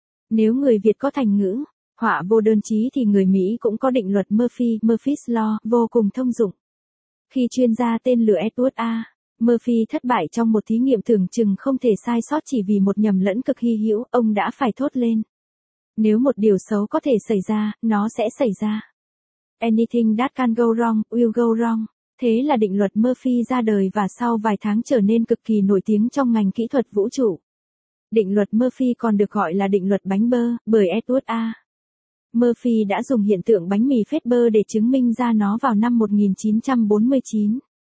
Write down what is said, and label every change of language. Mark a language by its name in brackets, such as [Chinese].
[Vietnamese] Nếu người Việt có thành ngữ, họa vô đơn chí thì người Mỹ cũng có định luật Murphy, Murphy's Law, vô cùng thông dụng. Khi chuyên gia tên lửa Edward A. Murphy thất bại trong một thí nghiệm tưởng chừng không thể sai sót chỉ vì một nhầm lẫn cực hy hữu, ông đã phải thốt lên. Nếu một điều xấu có thể xảy ra, nó sẽ xảy ra. [English] Anything that can go wrong, will go wrong. [Vietnamese] Thế là định luật Murphy ra đời và sau vài tháng trở nên cực kỳ nổi tiếng trong ngành kỹ thuật vũ trụ. Định luật Murphy còn được gọi là định luật bánh bơ, bởi Edward A. Murphy đã dùng hiện tượng bánh mì phết bơ để chứng minh ra nó vào năm 1949.